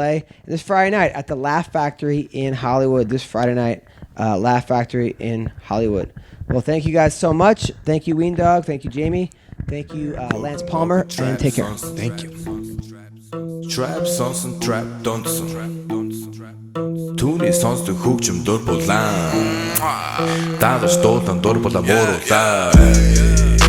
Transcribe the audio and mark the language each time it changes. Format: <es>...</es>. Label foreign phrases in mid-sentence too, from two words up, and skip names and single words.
<en>And this Friday night at the Laugh Factory in Hollywood. This Friday night, Laugh Factory in Hollywood. Well, thank you guys so much. Thank you, Weendawg. Thank you, Jamie. Thank you, Lance Palmer. And take care. Thank you.</en> <mn>Trap sonsen trap dansen Түүний сонсдог хөгжим дур булаан Даадаш дуулан дур булаа мууруулаа</mn>